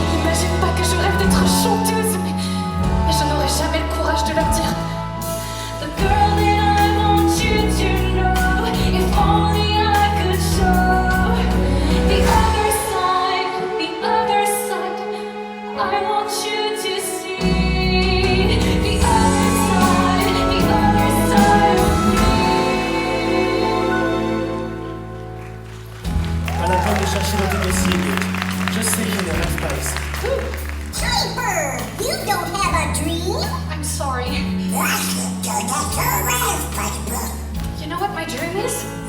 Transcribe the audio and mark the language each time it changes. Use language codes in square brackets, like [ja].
[fr] Imagine pas que je rêve d'être chanteuse, mais je n'aurai jamais le courage de leur dire. [en] The girl that I want you to know, if only I could show the other side, the other side. I want you to see the other side of me. [fr] Pas la peine de chercher dans tes dossiers, Kate. Je sais qu'il ne rêve pas ici. [en] Piper, you don't have a dream? I'm sorry. You know what my dream is?